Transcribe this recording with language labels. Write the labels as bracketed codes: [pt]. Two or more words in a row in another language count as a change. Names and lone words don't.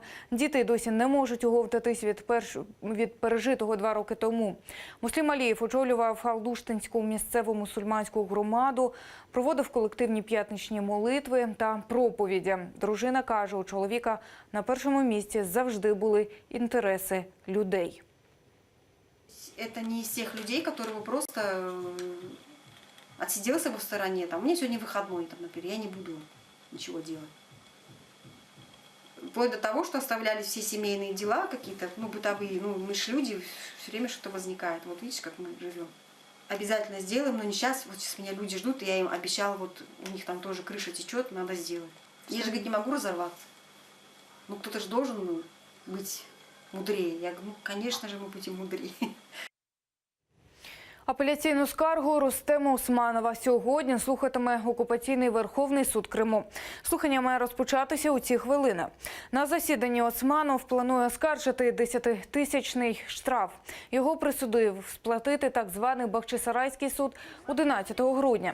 [uk] Діти досі не можуть оговтатись від пережитого 2 роки тому. Муслім Алієв очолював Алдуштинську місцеву мусульманську громаду, проводив колективні п'ятничні молитви та проповіді. Дружина каже, у чоловіка на першому місці завжди були інтереси людей. [ru] Это не из тех людей, которые просто отсиделся в стороне. Там, у меня сегодня выходной, там, например, я не буду ничего делать. Вплоть до того, что оставляли все семейные дела какие-то, бытовые. Мы же люди, все время что-то возникает. Вот видишь, как мы живем. Обязательно сделаем, но не сейчас. Вот сейчас меня люди ждут, и я им обещала, вот у них там тоже крыша течет, надо сделать. Я же, говорит, не могу разорваться. Кто-то же должен быть мудрее. Я говорю, конечно же, мы будем мудрее. [uk] Апеляційну скаргу Рустема Османова сьогодні слухатиме окупаційний Верховний суд Криму. Слухання має розпочатися у ці хвилини. На засіданні Османов планує оскаржити 10-тисячний штраф. Його присудив сплатити так званий Бахчисарайський суд 11 грудня.